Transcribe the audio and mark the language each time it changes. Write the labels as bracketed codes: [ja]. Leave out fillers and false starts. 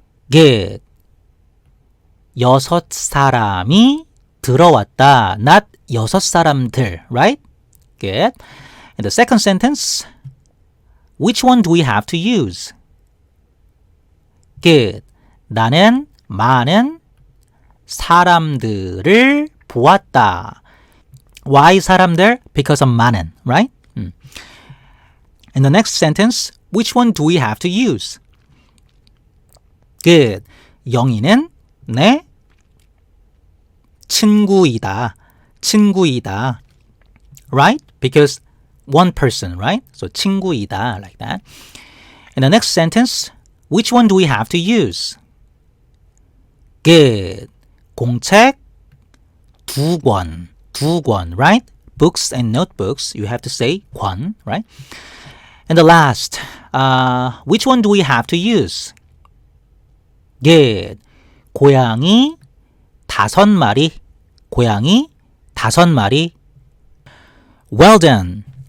[en] Good. [ko] 6 사람이 들어왔다. [en] Not [ko] 6 사람들, [en] right? Good. And the second sentence, which one do we have to use? Good. [ko] 나는 많은 사람들을 보았다. [en] Why 사람들? Because of 많은, right? In the next sentence, which one do we have to use? Good. [ko] 영희는 내 친구이다. 친구이다. [en] Right? Because one person, right? So 친구이다, like that. In the next sentence, which one do we have to use? Good. [ko] 공책 2권. 2권, [en] right? books and notebooks, you have to say 권, right? And the last, which one do we have to use? [ko] Good. 고양이 5마리. 고양이 5마리. [en] Well done.